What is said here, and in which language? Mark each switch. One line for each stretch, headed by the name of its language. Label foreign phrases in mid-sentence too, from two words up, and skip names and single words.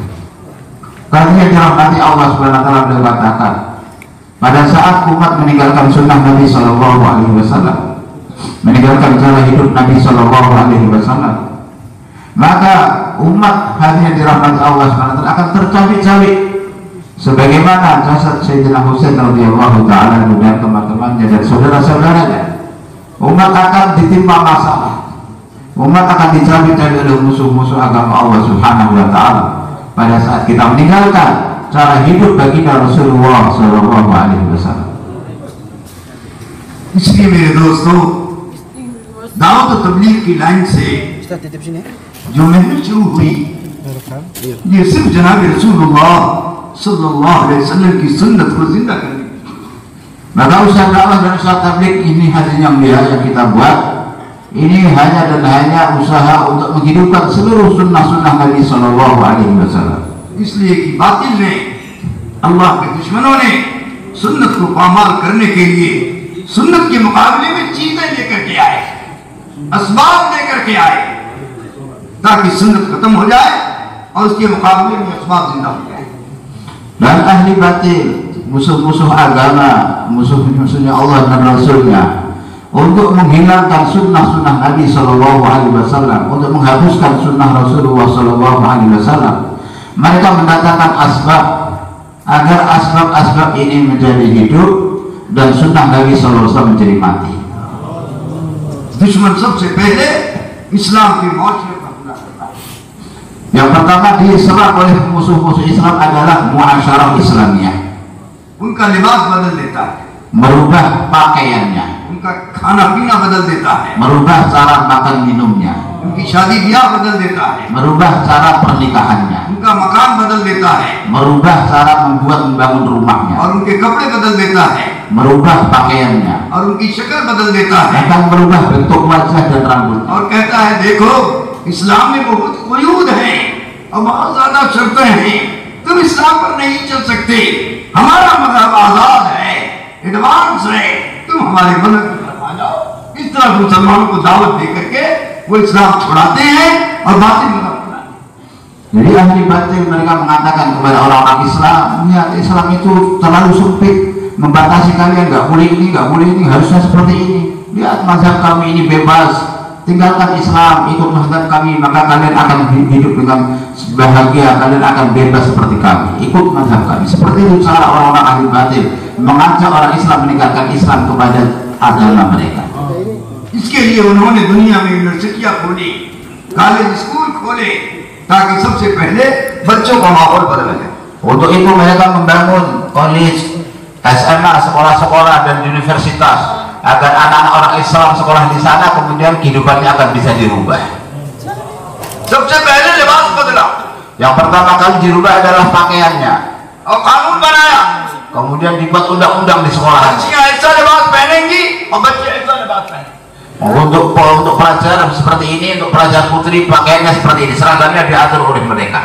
Indonesian: Kalian dirahmati Allah
Arabic: سبحانه وتعالى
Indonesian: beliau katakan, pada saat umat meninggalkan sunnah Nabi
Arabic: صلى الله عليه وسلم,
Indonesian: meninggalkan cara hidup Nabi
Arabic: صلى الله عليه وسلم,
Indonesian: maka umat hanya dirahmati Allah
Arabic: سبحانه وتعالى
Indonesian: akan tercabik-cabik sebagaimana jasad Sayyidina Husain
Arabic: رضي الله تعالى
Indonesian: dan teman-temannya dan saudara-saudaranya. Umat akan ditimpa masalah, umat akan dicabik-cabik oleh musuh-musuh agama Allah
Arabic: سبحانه وتعالى
Indonesian: pada saat kita meninggalkan cara hidup baginda Rasulullah
Arabic: صلى الله عليه وسلم.
Hindi: इसलिए मेरे दोस्तों, दावत तबलीग की लाइन से जो मेहनत शुरू हुई, ये सिर्फ जनाब
Arabic: رسول الله صلى الله عليه وسلم
Hindi: की सुन्नत को जिंदा करने।
Indonesian: Maka usaha dakwah dan usaha tabligh ini hasilnya yang kita buat, ini hanya dan hanya usaha untuk menghidupkan seluruh sunnah-sunnah Nabi
Arabic: صلى الله عليه وسلم.
Hindi: इसलिए कि बातिल ने, अल्लाह के दुश्मनों ने सुन्नत को पामाल करने के लिए सुन्नत के मुकाबले में चीजें लेकर के आए, असबाब लेकर के आए, ताकि सुन्नत खत्म हो जाए और उसके मुकाबले में असबाब जिंदा हो जाए।
Indonesian: Dan ahli batil, musuh-musuh agama, musuh-musuhnya Allah dan Rasulnya, untuk menghilangkan sunnah-sunnah Nabi
Arabic: صلى الله عليه وسلم,
Indonesian: untuk menghapuskan sunnah Rasulullah
Arabic: صلى الله عليه وسلم,
Indonesian: mereka mendatangkan asbab agar asbab-asbab ini menjadi hidup dan sunnah Nabi
Arabic: صلى الله عليه وسلم
Indonesian: menjadi mati.
Hindi: दुश्मन सबसे पहले इस्लाम की मौत का पूरा करता है।
Indonesian: Yang pertama diserang oleh musuh-musuh Islam adalah
Arabic: معاشرة إسلامية,
Hindi: उनका लिबास बदल देता है,
Indonesian: merubah pakaiannya,
Hindi: उनका खाना पीना बदल देता है,
Indonesian: merubah cara makan minumnya,
Hindi: उनकी शादी ब्याह बदल देता है,
Indonesian: merubah cara pernikahannya,
Hindi: उनका मकान बदल देता है,
Indonesian: merubah cara membangun rumahnya,
Hindi: और उनके कपड़े बदल देता है,
Indonesian: merubah pakaiannya,
Hindi: और उनकी शक्ल बदल देता है,
Indonesian: akan merubah bentuk wajah dan rambut.
Hindi: और कहता है देखो इस्लाम में बहुत क़ुयूद है और बहुत ज्यादा शर्तें हैं, तुम इस्लाम पर नहीं चल सकते, हमारा मज़हब आजाद है, एडवांस है, तुम हमारे मज़हब पर आ जाओ। इस तरह मुसलमानों को दावत दे करके वो इस्लाम छुड़ाते हैं और बातिल मज़हब अपनाते हैं।
Indonesian: Jadi ahli batil mereka mengatakan kepada orang-orang Islam, ya Islam itu terlalu sempit, membatasi kalian, nggak boleh ini, nggak boleh ini, harusnya seperti ini. Lihat mazhab kami ini bebas, tinggalkan Islam, ikut mazhab kami, maka kalian akan hidup dengan bahagia, kalian akan bebas seperti kami, ikut mazhab kami. Seperti itu cara orang-orang ahli batil mengajak orang Islam meninggalkan Islam kepada agama mereka.
Hindi: इसके लिए उन्होंने दुनिया में यूनिवर्सिटियां खोली, कॉलेज स्कूल खोले, ताकि सबसे पहले बच्चों का माहौल बदल जाए।
Indonesian: Untuk itu mereka membangun college, SMA, sekolah-sekolah dan universitas agar anak-anak orang Islam sekolah di sana kemudian kehidupannya akan bisa dirubah.
Hindi: सबसे पहले लिबास बदला,
Indonesian: Yang pertama kali dirubah adalah pakaiannya,
Hindi: और कानून बनाया,
Indonesian: kemudian dibuat undang-undang di sekolah.
Hindi: बच्चियां ऐसा लिबास पहनेंगी और बच्चे ऐसा लिबास पहनेंगे।
Indonesian: Untuk pelajar seperti ini, untuk pelajar putri pakaiannya seperti ini, seragamnya diatur oleh mereka.